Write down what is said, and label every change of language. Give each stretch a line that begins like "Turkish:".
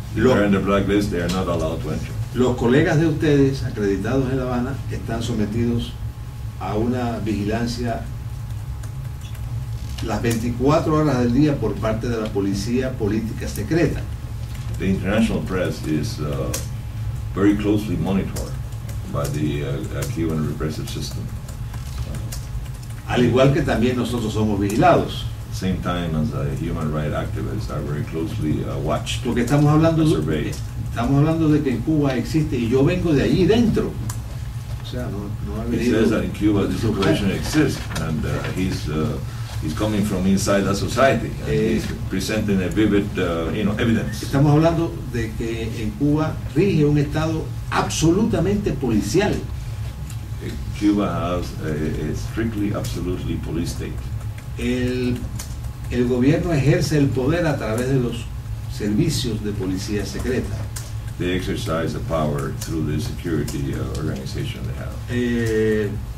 English: If they are in the blacklist, they are not allowed to enter.
Spanish: Los colegas de ustedes, acreditados en La Habana, están sometidos a una vigilancia las 24 horas del día por parte de la policía política secreta.
English: The international press is very closely monitored by the Cuban repressive system.
Spanish: Al igual que también nosotros somos vigilados.
English: Same time as human rights activists are very closely watched.
Spanish: Porque estamos hablando de que en Cuba existe, y yo vengo de allí dentro. O sea, no ha
English: He
Spanish: venido.
English: says that in Cuba this situation exists, and he's coming from inside the society, and he's presenting a vivid, evidence.
Spanish: Estamos hablando de que en Cuba rige un estado absolutamente policial.
English: Cuba has a strictly, absolutely police state.
Spanish: El gobierno ejerce el poder a través de los servicios de policía secreta.
English: They exercise the power through the security organization they have.